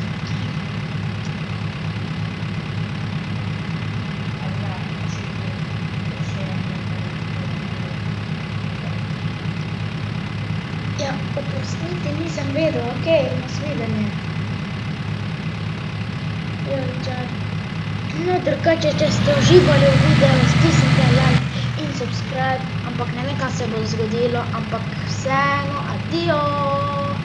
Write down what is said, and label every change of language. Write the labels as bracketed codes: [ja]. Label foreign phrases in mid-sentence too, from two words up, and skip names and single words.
[sl] Ja, oprostite, nisem vedel, okej, nasvidenje. Ja, čak. No, drugače, če ste uživali v videu, stisnite like in subscribe, ampak ne vem, kaj se bo zgodilo, ampak vseeno, adijo!